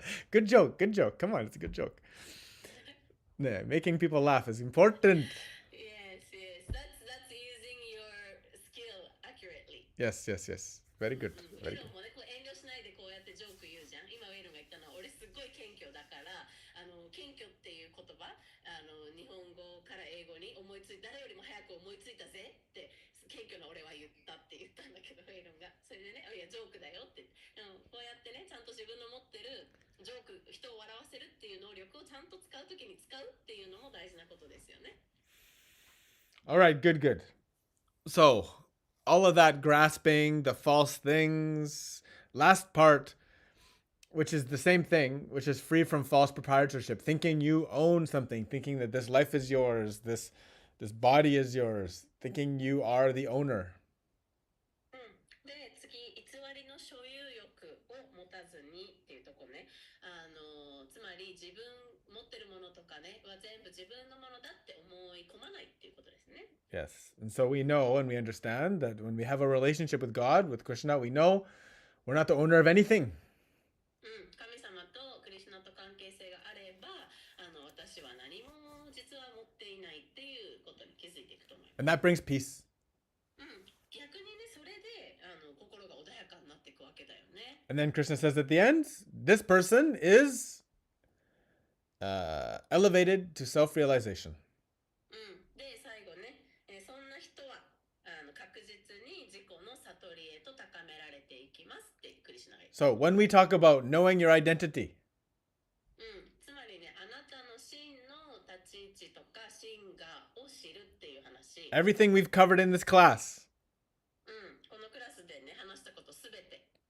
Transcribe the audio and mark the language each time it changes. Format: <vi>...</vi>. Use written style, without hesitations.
<en>Good joke. Come on, it's a good joke. Making people laugh is important. Yes. That's using your skill accurately. Yes. Very good.</en> <ja>ウェイロンもね、遠慮しないでこうやってジョーク言うじゃん。今ウェイロンが言ったのは俺すごい謙虚だから、謙虚っていう言葉、日本語から英語に思いつい誰よりも早く思いついたぜって謙虚な俺は言ったって言ったんだけど、ウェイロンがそれでね、いやジョークだよって。こうやってね、ちゃんと自分の持ってるジョーク、人を笑わせるっていう能力をちゃんと使うときに使うっていうのも大事なことですよね。</ja> <en>All right, good. So, all of that grasping, the false things, last part, which is the same thing, which is free from false proprietorship, thinking you own something, thinking that this life is yours, this body is yours, thinking you are the owner.</en> <ja>で、次、偽りの所有欲を持たずにっていうとこね。つまり自分持ってるものとかねは全部自分のものだって思い込まないっていうことですね。</ja> <en>Yes. And so we know and we understand that when we have a relationship with God, with Krishna, we know we're not the owner of anything.</en> <ja>神様とクリシュナと関係性があれば、私は何も実は持っていないっていうことに気づいていくと思います。</ja> <en>And that brings peace.</en> <ja>逆にね、それで心が穏やかになっていくわけだよね。</ja> <en>And then Krishna says at the end, this person is elevated to self-realization.</en> <ja>で、最後ね、そんな人は確実に自己の悟りへと高められていきますってクリシュナが言って。</ja> <en>So when we talk about knowing your identity,</en> <ja>つまりね、あなたの真の立ち位置とか真我を知るっていう話。</ja> <en>everything we've covered in this class,</en> <ja>このクラスでね、話したことすべて。</ja>